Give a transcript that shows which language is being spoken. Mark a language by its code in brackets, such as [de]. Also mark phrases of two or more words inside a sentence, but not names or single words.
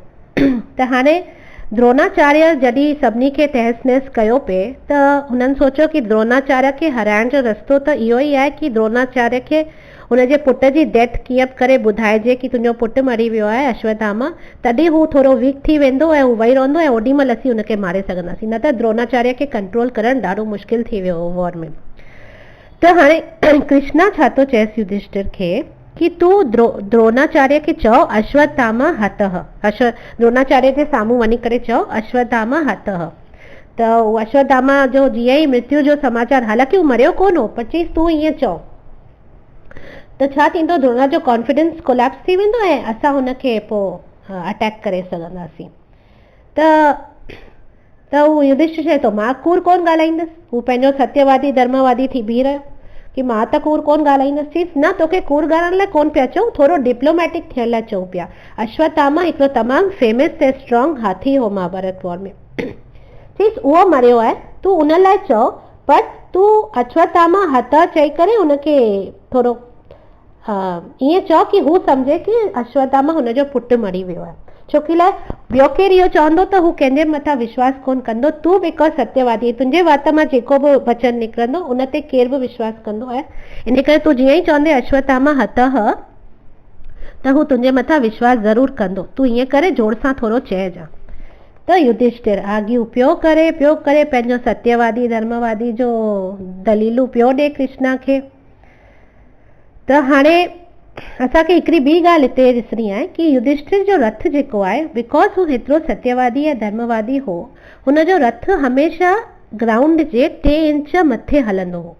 [sd] त हाणे द्रोणाचार्य जॾहिं सभिनी खे तहस नहस कयो पिए, त हुननि सोचियो कि द्रोणाचार्य खे हराइण जो रस्तो त इहो ई आहे कि द्रोणाचार्य खे हुनजे पुट जी डेथ कीअं करे ॿुधाइजे कि तुंहिंजो पुटु मरी वियो आहे अश्वत्थामा, तॾहिं हू थोरो वीक थी वेंदो ऐं हू वेही रहंदो ऐं ओॾी महिल असीं हुनखे मारे सघंदासीं, न त द्रोणाचार्य खे कंट्रोल करणु ॾाढो मुश्किल थी वियो हो वॉर में। त हाणे कृष्णा छा थो चएसि युधिष्ठिर खे कि तू द्रोणाचार्य खे चओ अश्वत्थामा हतः, द्रोणाचार्य जे साम्हूं वञी करे चओ अश्वत्थामा हतः। त अश्वत्थामा जो जीअं ई मृत्यु जो समाचार, हालांकि हू मरियो कोन हो, पर चईसि तूं ईअं चओ त छा थींदो, द्रोणा जो [en] confidence collapse [sd] थी वेंदो ऐं असां हुनखे पोइ अटैक करे सघंदासीं। त हू युधिष्ठिर चए थो मां कूड़ कोन ॻाल्हाईंदसि। हू पंहिंजो सत्यवादी धर्मवादी थी बीह रहियो कि मां त कूड़ कोन ॻाल्हाईंदसि। चईसि न, तोखे कूड़ ॻाल्हाइण लाइ कोन पिया चऊं, थोरो डिप्लोमेटिक थियण लाइ चऊं पिया। अश्वत्थामा हिकिड़ो तमामु फेमस ऐं स्ट्रॉन्ग हाथी हो महाभारत वॉर में। चईसि उहो मरियो आहे, तूं उन लाइ चओ, पर तूं अश्वत्थामा हतः चई करे हुनखे थोरो ईअं चओ कि हू सम्झे कि अश्वत्थामा हुनजो पुटु मरी वियो आहे। छोकी लाइ ॿियो केरु इहो चवंदो त हू कंहिंजे मथां विश्वास कोन कंदो। तूं बिकॉज़ सत्यवादी, तुंहिंजे वात मां जेको बि वचन निकिरंदो उन ते केरु बि विश्वास कंदो आहे। इन करे तूं जीअं ई चवंदे अश्वत्थामा हतः त हू तुंहिंजे मथां विश्वास ज़रूरु कंदो। तूं ईअं करे जोर सां थोरो चइजां। त युधिष्ठिर आॻियूं पियो करे पंहिंजो सत्यवादी धर्मवादी जो दलीलूं पियो ॾे कृष्णा खे। त हाणे असांखे हिकिड़ी ॿी ॻाल्हि हिते ॾिसणी आहे कि युधिष्ठिर जो रथ जेको आहे, बिकॉज़ हू हेतिरो सत्यवादी ऐं धर्मवादी हो, हुनजो रथ हमेशह ग्राउंड जे 3 इंच मथे हलंदो हो।